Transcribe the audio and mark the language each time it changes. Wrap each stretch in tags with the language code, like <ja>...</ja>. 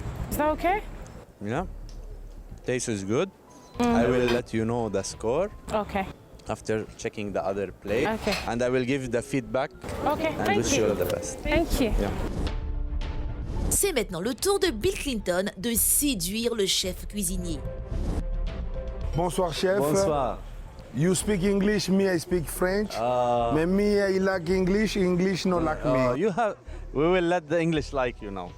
<en>Is that okay? Yeah, taste is good. I will let you know the score Okay. after checking the other plate, Okay. and I will give the feedback Okay. and Thank wish you all you. the best. Thank you. Yeah.</en> <fr>C'est maintenant le tour de Bill Clinton de séduire le chef cuisinier. Bonsoir, chef. Bonsoir.</fr> <en>You speak English, me I speak French. Mais me I like English, English no like me. You have. We will let the English like you now.</en>